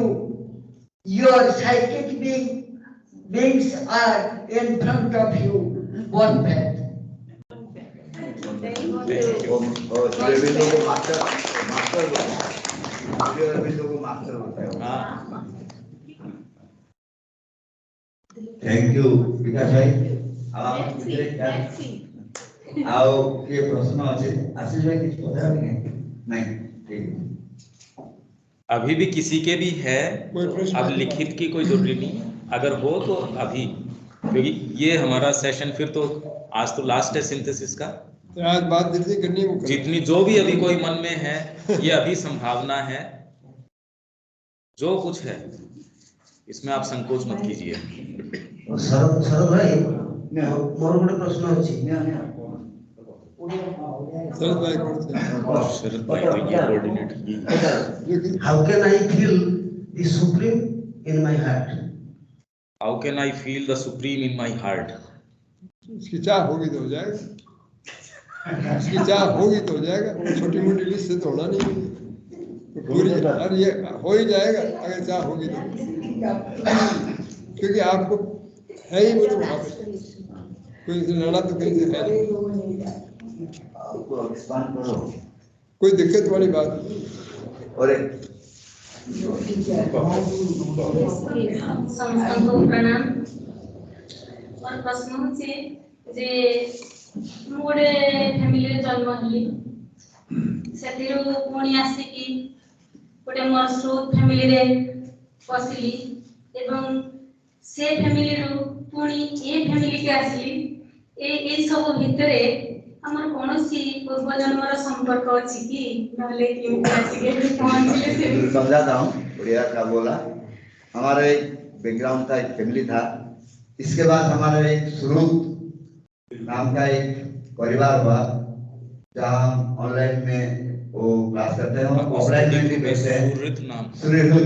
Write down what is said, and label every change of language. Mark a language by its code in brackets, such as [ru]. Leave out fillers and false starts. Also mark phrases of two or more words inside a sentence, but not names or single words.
[en] Your psychic beings are in front of you. One path. [hi] थैंक यू विकास भाई आओ ये प्रश्न अच्छे आशीष भाई कुछ पता नहीं ठीक अभी भी किसी के भी है अब लिखित की कोई जरूरी नहीं अगर हो तो अभी क्योंकि ये हमारा सेशन फिर तो आज तो लास्ट है सिंथेसिस का आज बात जितनी करनी है वो करें। जितनी जो भी अभी कोई मन में है ये अभी संभावना है जो कुछ है इसमें आप संकोच मत कीजिए [or] ସର ଭାଇ ମୋର ଗୋଟେ ପ୍ରଶ୍ନ ଅଛି [hi] शरद भाई तो ये कोऑर्डिनेट [en] How can I feel the Supreme in my heart How can I feel the Supreme in my heart [hi] उसकी चाह होगी तो हो जाएगा उसकी चाह होगी तो हो जाएगा छोटी मोटी लिस्ट से तो होना नहीं तो पूरी और ये हो ही जाएगा अगर चाह होगी तो क्योंकि आपको है ही वो तो वहाँ पे कोई से लड़ा तो कहीं से है नहीं कोई दिक्कत वाली बात नहीं और [or] ସମସ୍ତଙ୍କୁ ପ୍ରଣାମ ମୋର ପ୍ରଶ୍ନ ହେଉଛି ଯେ ମୁଁ ଗୋଟେ ଫ୍ୟାମିଲିରେ ଜନ୍ମ ହେଲି ସେଥିରୁ ପୁଣି ଆସିକି ଗୋଟେ ମୋର ସ୍ରୋତ ଫ୍ୟାମିଲିରେ ପଶିଲି ଏବଂ ସେ ଫ୍ୟାମିଲିରୁ ପୁଣି ଏ ଫ୍ୟାମିଲିକି ଆସିଲି ଏଇ ସବୁ ଭିତରେ ଆମର କୌଣସି ପୂର୍ବ ଜନ୍ମର ସମ୍ପର୍କ ଅଛି କି ନହେଲେ କେମିତି ଆସିକି ପହଞ୍ଚିଲେ ସେ [hi] समझाता हूँ बढ़िया का बोला हमारा एक बैकग्राउंड था एक फैमिली था इसके बाद हमारा एक स्रोत नाम का एक परिवार हुआ जहाँ हम ऑनलाइन में वो क्लास करते हैं और ऑफलाइन में भी बैठते हैं सूर्यहुत